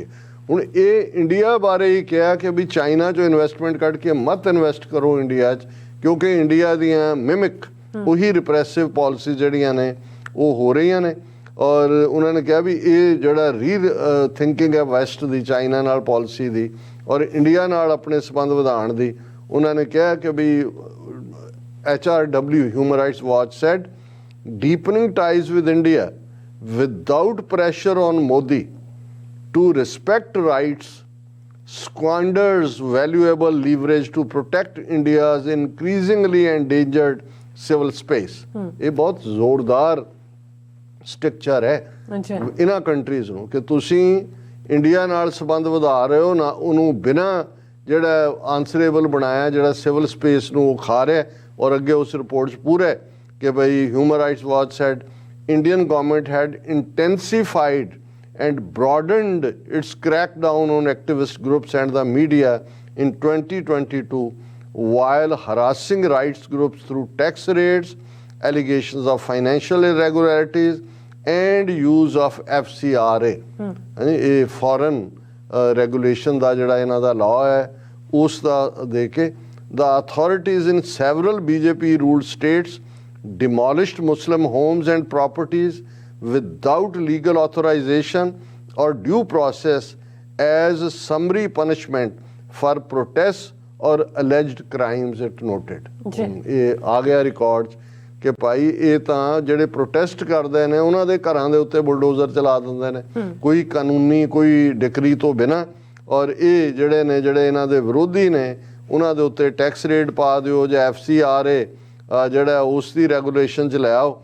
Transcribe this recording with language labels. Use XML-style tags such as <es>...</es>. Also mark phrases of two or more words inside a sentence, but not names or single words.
<pa>ਹੁਣ ਇਹ ਇੰਡੀਆ ਬਾਰੇ ਹੀ ਕਿਹਾ ਕਿ ਵੀ ਚਾਈਨਾ 'ਚੋਂ ਇਨਵੈਸਟਮੈਂਟ ਕੱਢ ਕੇ ਮਤ ਇਨਵੈਸਟ ਕਰੋ ਇੰਡੀਆ 'ਚ ਕਿਉਂਕਿ ਇੰਡੀਆ ਦੀਆਂ ਮਿਮਿਕ ਉਹੀ</pa> <en>repressive policy</en> <pa>ਜਿਹੜੀਆਂ ਨੇ ਉਹ ਹੋ ਰਹੀਆਂ ਨੇ ਔਰ ਉਹਨਾਂ ਨੇ ਕਿਹਾ ਵੀ ਇਹ ਜਿਹੜਾ ਥਿੰਕਿੰਗ ਹੈ ਵੈਸਟ ਦੀ ਚਾਈਨਾ ਨਾਲ ਪਾਲਿਸੀ ਦੀ ਔਰ ਇੰਡੀਆ ਨਾਲ ਆਪਣੇ ਸੰਬੰਧ ਵਧਾਉਣ ਦੀ ਉਹਨਾਂ ਨੇ ਕਿਹਾ ਕਿ ਵੀ</pa> <en>HRW Human Rights Watch said deepening ties with India without pressure on Modi to respect rights squanders valuable leverage to protect India's increasingly endangered civil space.</en> <pa>ਇਹ ਬਹੁਤ ਜ਼ੋਰਦਾਰ ਸਟਰਕਚਰ ਹੈ ਇਹਨਾਂ ਕੰਟਰੀਜ਼ ਨੂੰ ਕਿ ਤੁਸੀਂ ਇੰਡੀਆ ਨਾਲ ਸੰਬੰਧ ਵਧਾ ਰਹੇ ਹੋ ਨਾ ਉਹਨੂੰ ਬਿਨਾਂ ਜਿਹੜਾ ਆਨਸਰੇਬਲ ਬਣਾਇਆ ਜਿਹੜਾ ਸਿਵਲ ਸਪੇਸ ਨੂੰ ਖਾ ਰਿਹਾ ਔਰ ਅੱਗੇ ਉਸ ਰਿਪੋਰਟ 'ਚ ਪੂਰਾ ਕਿ ਭਾਈ</pa> <en>Human Rights Watch said Indian government had intensified and broadened its crackdown on activist groups and the media in 2022 while harassing rights groups through tax raids, allegations of financial irregularities and use of FCRA.</en> <pa>ਇਹ foreign regulation ਦਾ ਜਿਹੜਾ ਇਹਨਾਂ ਦਾ law ਹੈ ਉਸ ਦਾ ਦੇ ਕੇ</pa> <en>the authorities in several BJP ruled states demolished Muslim homes and properties without legal authorization or due process as a summary punishment for protests or alleged crimes, it noted.</en> <pa>ਜੀ। ਇਹ ਆ ਗਿਆ ਰਿਕਾਰਡ 'ਚ ਕਿ ਭਾਈ ਇਹ ਤਾਂ ਜਿਹੜੇ ਪ੍ਰੋਟੈਸਟ ਕਰਦੇ ਨੇ ਉਹਨਾਂ ਦੇ ਘਰਾਂ ਦੇ ਉੱਤੇ ਬੁਲਡੋਜ਼ਰ ਚਲਾ ਦਿੰਦੇ ਨੇ ਕੋਈ ਕਾਨੂੰਨੀ ਕੋਈ ਡਿਕਰੀ ਤੋਂ ਬਿਨਾਂ, ਔਰ ਇਹ ਜਿਹੜੇ ਨੇ ਜਿਹੜੇ ਇਹਨਾਂ ਦੇ ਵਿਰੋਧੀ ਨੇ ਉਹਨਾਂ ਦੇ ਉੱਤੇ</pa> <en>tax rate</en> <pa>ਪਾ ਦਿਓ ਜਾਂ FCRA ਜਿਹੜਾ ਉਸ ਦੀ ਰੈਗੂਲੇਸ਼ਨ 'ਚ ਲੈ ਆਓ।</pa>